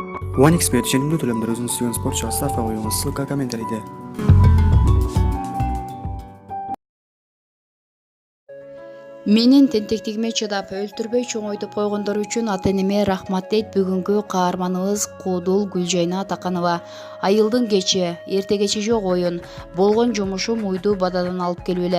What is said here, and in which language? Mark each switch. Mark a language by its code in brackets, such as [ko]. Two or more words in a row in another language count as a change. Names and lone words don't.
[kk] OneXBet жеңімді төлемдер өзіңіз сүйген спортшыға ставка қойыңыз. Ссылка комментарийде. [ky] Менин тентектигиме чыдап өлтүрбөй чоңойтуп койгондор үчүн ата-энеме рахмат дейт бүгүнкү каарманыбыз Куудул Гүлжайна Атаканова. Айылдын кечи, эрте кечи жок оюн. Болгон жумушум уйду бададан алып келип эле.